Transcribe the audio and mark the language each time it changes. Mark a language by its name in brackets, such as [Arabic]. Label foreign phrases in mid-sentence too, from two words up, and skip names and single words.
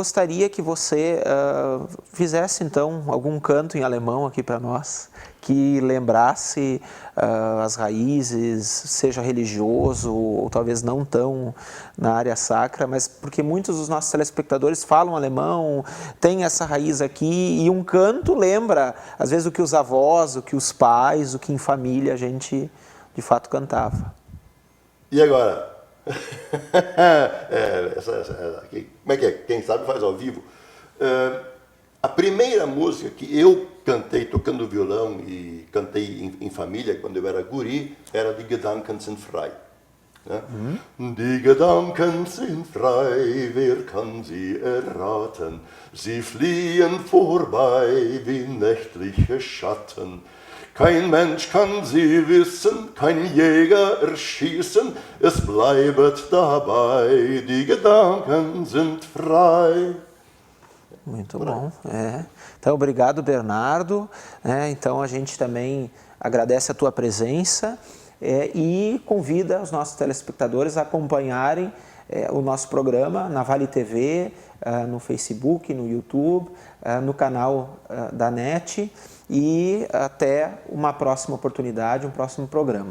[Portuguese] gostaria que você fizesse então algum canto em alemão aqui para nós, que lembrasse as raízes, seja religioso ou talvez não tão na área sacra, mas porque muitos dos nossos telespectadores falam alemão, tem essa raiz aqui, e um canto lembra, às vezes, o que os avós, o que os pais, o que em família a gente de fato cantava. E agora? Como é que é? Quem sabe faz ao vivo. A primeira música que eu cantei tocando violão e cantei em família quando eu era guri era Die Gedanken sind frei. Né? [German] Die Gedanken sind frei, wer kann sie erraten? Sie fliehen vorbei wie nächtliche Schatten. Kein Mensch kann sie wissen, kein Jäger erschießen, es bleibet dabei, die Gedanken sind frei. [Portuguese] Muito bom. Então, obrigado, Bernardo. Então, a gente também agradece a tua presença e convida os nossos telespectadores a acompanharem o nosso programa na Vale TV, no Facebook, no YouTube, no canal da NET, e até uma próxima oportunidade, um próximo programa.